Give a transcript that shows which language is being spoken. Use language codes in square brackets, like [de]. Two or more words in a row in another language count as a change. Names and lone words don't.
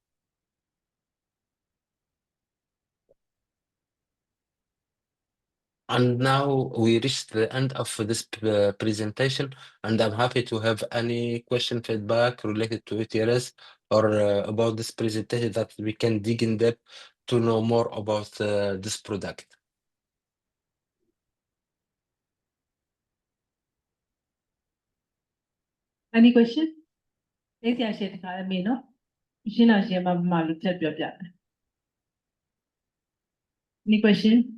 [en] And now we reached the end of this presentation, and I'm happy to have any question, feedback related to ETRS or about this presentation, that we can dig in depth to know more about this product. Any question? [my] အဲ့ဒီအချက်တခါအမေနော်ရှင်းအောင်ရှင်းပါမှလို့ချက်ပြောပြတယ် [en] Any question?